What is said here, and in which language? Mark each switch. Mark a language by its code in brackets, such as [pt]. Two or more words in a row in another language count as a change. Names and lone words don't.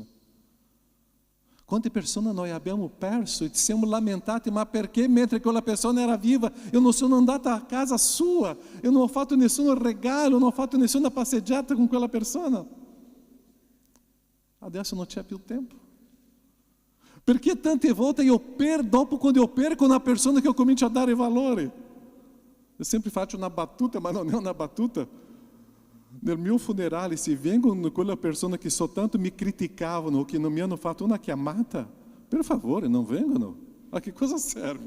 [it] Quante persone noi abbiamo perso e ci siamo lamentati, ma perché mentre quella persona era viva eu non sono andata a casa sua, eu non ho fatto nessun regalo, non ho fatto nessuna passeggiata con quella persona. Adesso non c'è più tempo. Perché tante volte io perdo, dopo quando [pt] eu perco [it] una persona che eu comincio a dare valore. Eu sempre faccio una battuta, ma non è una battuta. Nel mio funerale, se vengono quella persona che soltanto mi criticavano o che non mi hanno fatto una chiamata, per favore, non vengono. A che cosa serve?